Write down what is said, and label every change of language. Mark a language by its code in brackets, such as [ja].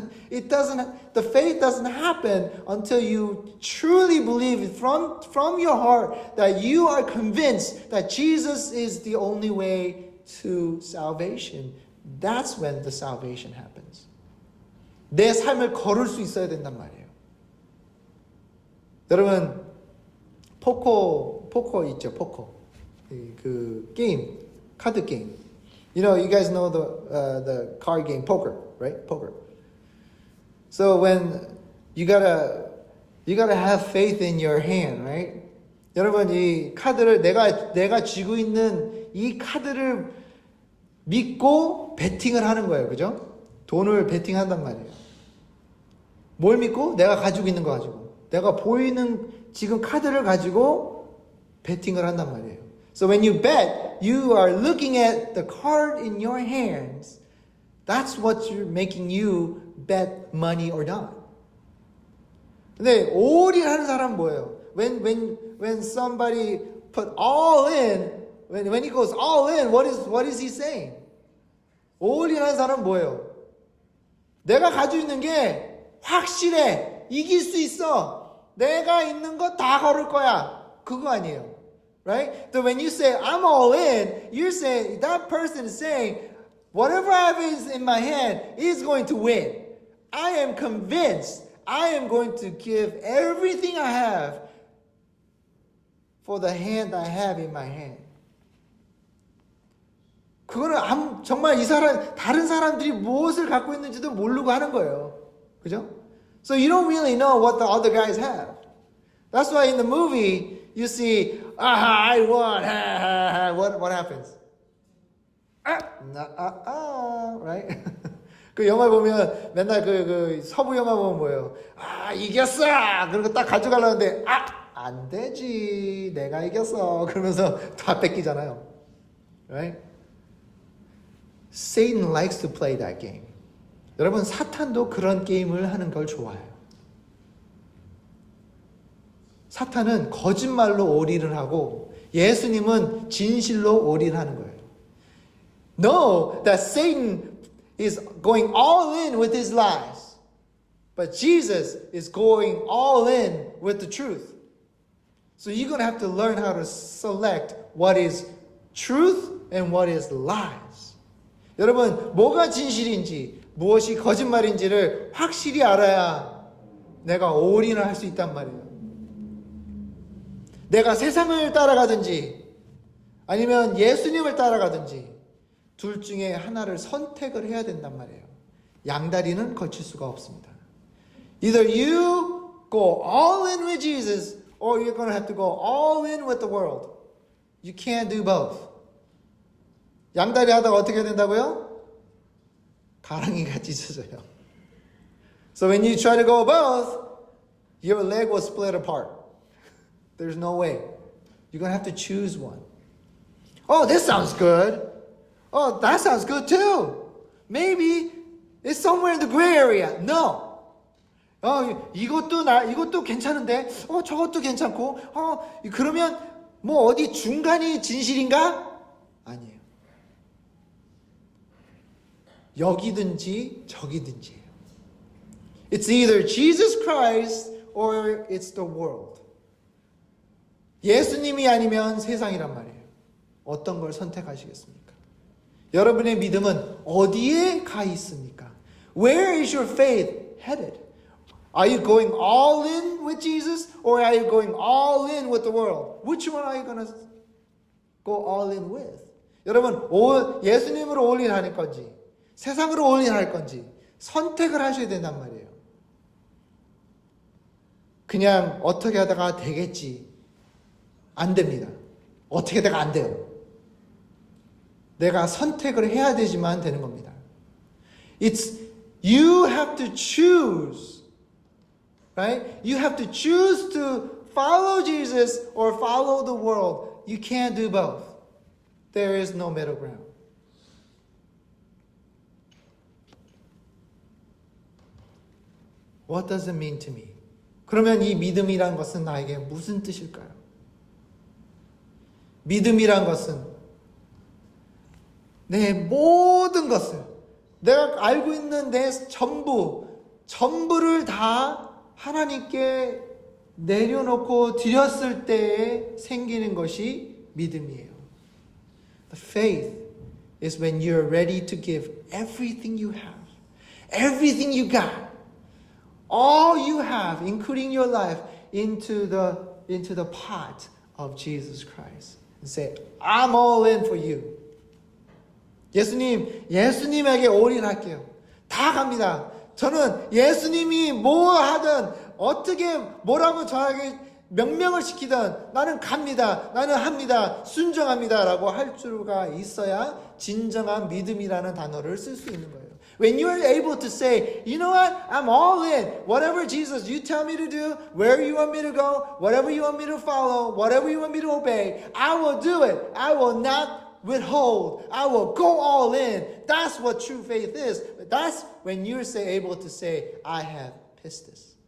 [en] The faith doesn't happen until you truly believe from your heart that you are convinced that Jesus is the only way to salvation. That's when the salvation happens. [ko] 내 삶을 걸을 수 있어야 된단 말이에요. 여러분, 포커 있죠, 포커. 그 게임, 카드 게임. [en] You guys know the card game poker, right? Poker. So when you gotta have faith in your hand, right? [ko] 여러분, 이 카드를 내가 쥐고 있는 이 카드를 믿고 베팅을 하는 거예요, 그죠? 돈을 베팅한단 말이에요. 뭘 믿고? 내가 가지고 있는 거 가지고. 내가 보이는 지금 카드를 가지고 베팅을 한단 말이에요. [en] So when you bet, you are looking at the card in your hands. That's what you're making you bet money or not. [ko] 근데 all-in 하는 사람은 뭐예요? [en] When somebody put all in, when he goes all in, what is he saying? [ko] all-in 하는 사람은 뭐예요? 내가 가지고 있는 게 확실해. 이길 수 있어. 내가 있는 거 다 걸을 거야. 그거 아니에요. [en] Right? So when you say I'm all in, you're saying that person is saying whatever I have is in my hand is going to win. I am convinced I am going to give everything I have for the hand I have in my hand. [ko] 그거는 정말 이 사람 다른 사람들이 무엇을 갖고 있는지도 모르고 하는 거예요. 그죠? [en] So you don't really know what the other guys have. That's why in the movie you see, I won. What happens? Right? [ko] 그 영화 보면 맨날 그 서부 영화 보면 뭐예요? 이겼어. 그리고 딱 가져가려는데 안 되지. 내가 이겼어. 그러면서 다 뺏기잖아요. [en] Right? Satan likes to play that game. [ko] 여러분 사탄도 그런 게임을 하는 걸 좋아해요. 사탄은 거짓말로 올인을 하고 예수님은 진실로 올인하는 거예요. [en] Know that Satan is going all in with his lies. But Jesus is going all in with the truth. So you're going to have to learn how to select what is truth and what is lies. [ko] 여러분 뭐가 진실인지 무엇이 거짓말인지를 확실히 알아야 내가 올인을 할 수 있단 말이에요. 내가 세상을 따라가든지 아니면 예수님을 따라가든지 둘 중에 하나를 선택을 해야 된단 말이에요. 양다리는 거칠 수가 없습니다. [en] Either you go all in with Jesus or you're going to have to go all in with the world. You can't do both. [ko] 양다리 하다가 어떻게 된다고요? 가랑이가 찢어져요. [en] So when you try to go both, your leg will split apart. There's no way. You're going to have to choose one. Oh, this sounds good. Oh, that sounds good too. Maybe it's somewhere in the gray area. No. [ko] 이것도 괜찮은데. 저것도 괜찮고. 그러면 뭐 어디 중간이 진실인가? 아니에요. 여기든지 저기든지예요. [en] It's either Jesus Christ or it's the world. [ko] 예수님이 아니면 세상이란 말이에요. 어떤 걸 선택하시겠습니까? 여러분의 믿음은 어디에 가 있습니까? [en] Where is your faith headed? Are you going all in with Jesus or are you going all in with the world? Which one are you going to go all in with? [ko] 여러분, 예수님으로 올인할 건지 세상으로 올인할 건지 선택을 하셔야 된단 말이에요. 그냥 어떻게 하다가 되겠지. 안 됩니다. 어떻게 하다가 안 돼요. 내가 선택을 해야 되지만 되는 겁니다. [en] It's you have to choose. Right? You have to choose to follow Jesus or follow the world. You can't do both. There is no middle ground. What does it mean to me? [ko] 그러면 이 믿음이란 것은 나에게 무슨 뜻일까요? 믿음이란 것은 내 모든 것을 내가 알고 있는 내 전부를 다 하나님께 내려놓고 드렸을 때에 생기는 것이 믿음이에요. [en] The faith is when you're ready to give everything you have, everything you got, all you have, including your life, into the pot of Jesus Christ. And say, I'm all in for you. [ko] 예수님에게 올인할게요. 다 갑니다. 저는 예수님이 뭐 하든 어떻게 뭐라고 저에게 명령을 시키든 나는 갑니다. 나는 합니다. 순종합니다. 라고 할 수가 있어야 진정한 믿음이라는 단어를 쓸 수 있는 거예요. [en] When you are able to say, you know what? I'm all in. Whatever Jesus you tell me to do, where you want me to go, whatever you want me to follow, whatever you want me to obey, I will do it. I will not withhold. I will go all in. That's what true faith is. That's when you're able to say, I have pistis.